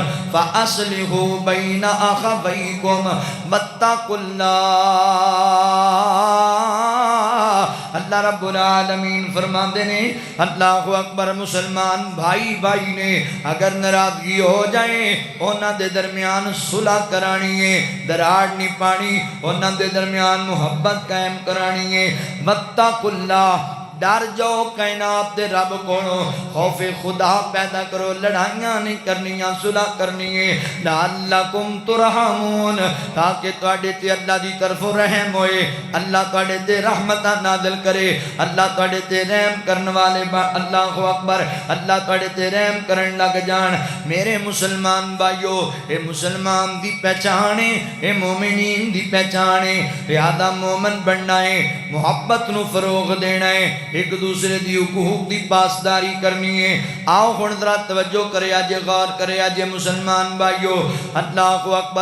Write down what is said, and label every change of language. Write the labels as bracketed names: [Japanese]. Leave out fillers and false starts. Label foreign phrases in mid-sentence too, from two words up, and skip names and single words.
[Arabic] فاصلحوا بین اخویکم واتقوا اللہ [Punjabi] اللہ رب العالمین فرماندے نے [Arabic] اللہ اکبر [Punjabi] مسلمان بھائی بھائی نے اگر ناراضگی ہو جائے انہاں دے درمیان صلح کرانی ہے دراڑ نہیں پانی انہاں دے درمیان محبت قائم کرانی ہے [Arabic] واتقوا اللہ [Punjabi] ڈر جاؤ کائنات دے رب کولوں خوف خدا پیدا کرو لڑائیاں نہیں کرنیاں صلح کرنی ہے [Arabic] لعلکم ترحمون [Punjabi] تاکہ تواڈے تے اللہ دی طرف رحم ہوئے اللہ تواڈے تے رحمتاں نازل کرے اللہ تواڈے تے رحم کرن والے [Arabic] اللہ اکبر [Punjabi] اللہ تواڈے تے رحم کرن لگ جان میرے مسلمان بھائیو اے مسلمان دی پہچان ہے اے مومنین دی پہچان ہے لہذا مومن بننا ہے محبت نو فروغ دینا ہے ایک دوسرے دی حقوق دی پاسداری کرنی ہے۔ آؤ ہن ذرا توجہ کرے آجے، غور کرے آجے مسلمان بھائیو، [Arabic] اللہ اکبر۔